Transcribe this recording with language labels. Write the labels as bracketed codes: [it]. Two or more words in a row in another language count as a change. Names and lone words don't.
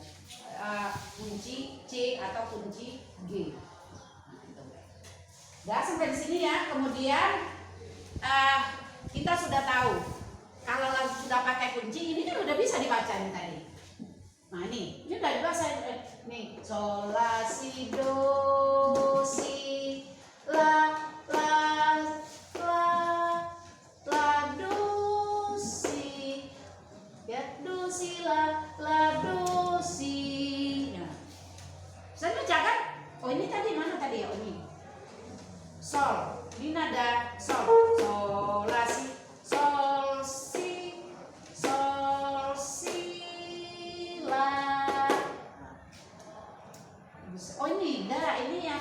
[id] Kunci C atau kunci G. Nah, sampai di sini ya. Kemudian kita sudah tahu kalau sudah pakai kunci ini kan udah bisa dibaca nih tadi. Nah ini udah dibaca nih sol la si do si la do si ya do si la do si. Saya baca kan? Oh ini tadi mana tadi ya? Oh ini sol. Ini nada sol. Sol la si, sol si, la. Oh ini dah ini